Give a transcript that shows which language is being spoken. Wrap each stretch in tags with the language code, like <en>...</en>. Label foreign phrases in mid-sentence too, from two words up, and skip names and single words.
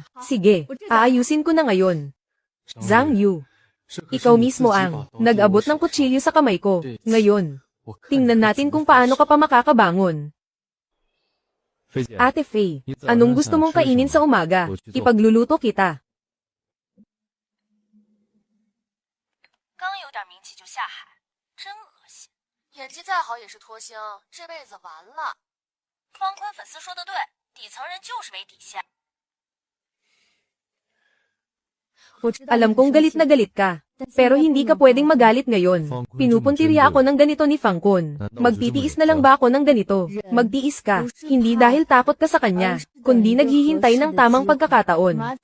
<tl>Sige, aayusin ko na ngayon. Zhang Yu, ikaw mismo ang nag-abot ng kutsilyo sa kamay ko. Ngayon, tingnan natin kung paano ka pa makakabangon. Ate Faye, anong gusto mong kainin sa umaga? Ipagluluto kita.</tl> <zh>刚有点名气就下海，真恶心。演技再好也是脱星，这辈子完了。方坤粉丝斯说的对，底层人就是没底线。</zh> <tl>Alam kong galit na galit ka. Pero hindi ka pwedeng magalit ngayon. Pinupuntirya ako ng ganito ni Fangkon. Magtitiis na lang ba ako ng ganito? Magtiis ka. Hindi dahil takot ka sa kanya, kundi naghihintay ng tamang pagkakataon.</tl>